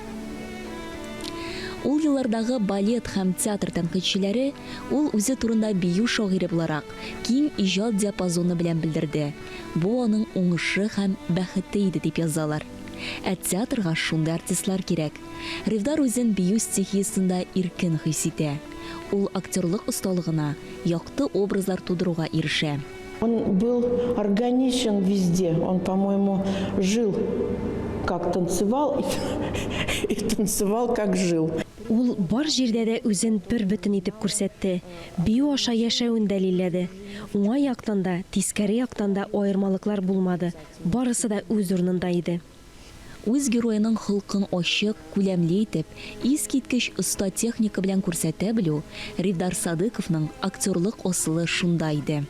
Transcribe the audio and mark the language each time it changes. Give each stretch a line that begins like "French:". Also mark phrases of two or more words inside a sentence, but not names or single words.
Tatar: Ул еллардагы балет һәм театр тәнкыйтьчеләре ул үзе турында бию шагыйре буларак киң иҗат диапазоны белән белдерде. Бу аның уңышы һәм бәхете иде дип язалар. Ә театрга шундый артистлар кирәк. Ревдар үзен бию стихиясендә иркен хис итә. Ул актерлык осталыгына, якты образлар тудыруга ирешә.
Russian: Он был органичен везде. Он, по-моему, жил как танцевал и танцевал как жил.
Tatar: Ул бар җирдә дә үзен бер бөтен итеп күрсәтте. Бию аша яшәүен дәлилләде. Уңай яктан да, тискәре яктан да аермалыклар булмады. Барысы да үз урынында иде. Үз героеның хылкын ачык, күләмле итеп, искиткеч оста техника белән күрсәтә белү Ревдар Садыковның актерлык асылы шунда иде.